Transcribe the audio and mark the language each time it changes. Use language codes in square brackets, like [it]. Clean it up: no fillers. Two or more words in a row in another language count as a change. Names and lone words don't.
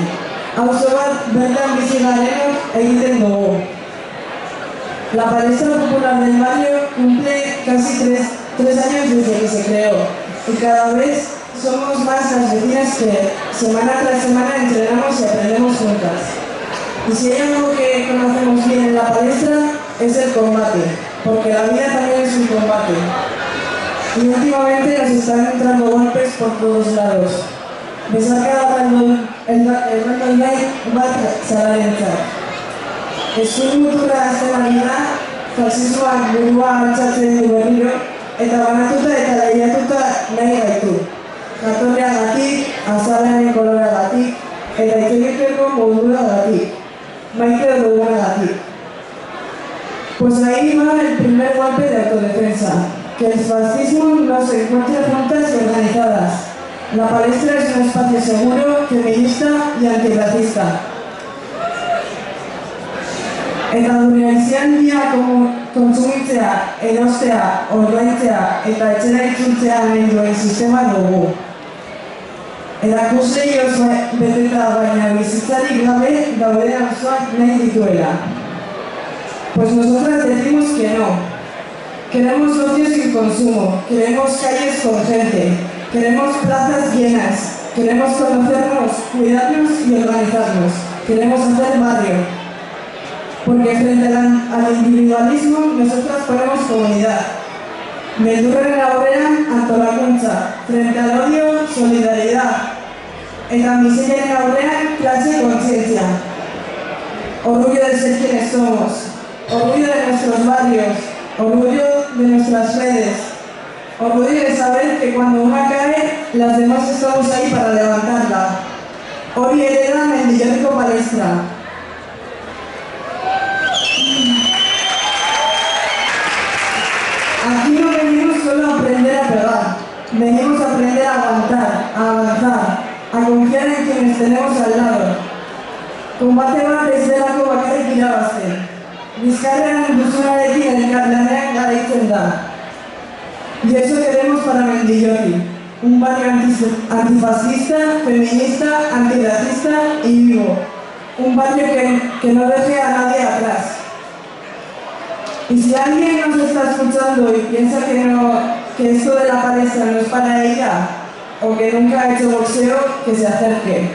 [eu] Auzo bat bertan bizi garenok egiten dugu. [es] La Palestra Popular del Barrio cumple casi 3 años desde que se creó y cada vez somos más las vecinas que semana tras semana entrenamos y aprendemos juntas. Y si hay algo que conocemos bien en la palestra es el combate, porque la vida también es un combate. Y últimamente nos están entrando golpes por todos lados. [eu] Besarkada erraldoi bat zararentzat. Eskuinmuturra hasten ari da, fasismoak burua altxatzen du berriro, eta banatuta eta lehiatuta nahi gaitu. Jatorriagatik, azalaren koloreagatik, eta itxegiteko moduragatik, maite dugunagatik. [es] Pues ahí va el primer golpe de autodefensa, que el fascismo no se encuentra juntas y organizadas. La palestra es un espacio seguro, feminista y antirracista. [eu] Eta gure aisialdia kontsumitzea, erostea, ordaintzea eta etxera itzultzea nahi duen sistema dugu. Erakuslei oso beteta baina bizitzarik gabe daude auzoak nahi dituela. [es] Pues nosotras decimos que no. Queremos socios sin consumo, queremos calles con gente, queremos plazas llenas, queremos conocernos, cuidarnos y organizarnos, queremos hacer barrio. Porque frente al individualismo nosotras ponemos comunidad. [eu] Beldurren aurrean antolakuntza, [es] frente al odio, solidaridad. [eu] Eta miseriaren aurrean [es] clase y conciencia. Orgullo de ser quienes somos, orgullo de nuestros barrios, orgullo de nuestras redes, orgullo de saber que cuando una cae, las demás estamos ahí para levantarla. [eu] Hori ere da Mendillorriko palestra. [es] Aquí no venimos solo a aprender a pegar, venimos a aprender a aguantar, a avanzar, a confiar en quienes tenemos al lado. [eu] Combate bat ez delako bakarrik irabazten. Bizkarrean duzunarekin elkarlanean garaitzen da. [es] Y eso queremos para Mendillorri, un barrio antifascista, feminista, antirracista y vivo. Un barrio que no deje a nadie atrás. Y si alguien nos está escuchando y piensa que esto de la palestra no es para ella, o que nunca ha hecho boxeo, que se acerque.